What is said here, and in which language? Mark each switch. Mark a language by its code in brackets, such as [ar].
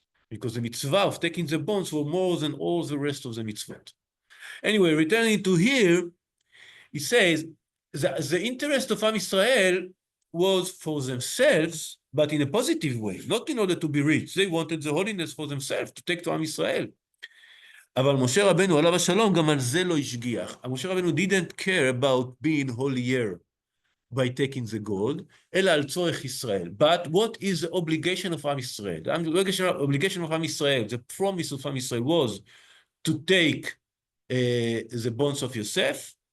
[en] Because the mitzvah of taking the bonds were more than all the rest of the mitzvot. Anyway, returning to here, it says that the interest of Am Yisrael was for themselves, but in a positive way, not in order to be rich. They wanted the holiness for themselves, to take to Am Yisrael. [he] אבל משה רבנו עליו השלום גם על זה לא השגיח. [en] משה רבנו didn't care about being holier by taking the gold, [he] אלא על צורך ישראל. [en] But what is the obligation of Am Yisrael? The obligation of Am Yisrael, the promise of Am Yisrael was to take the bonds of Yosef.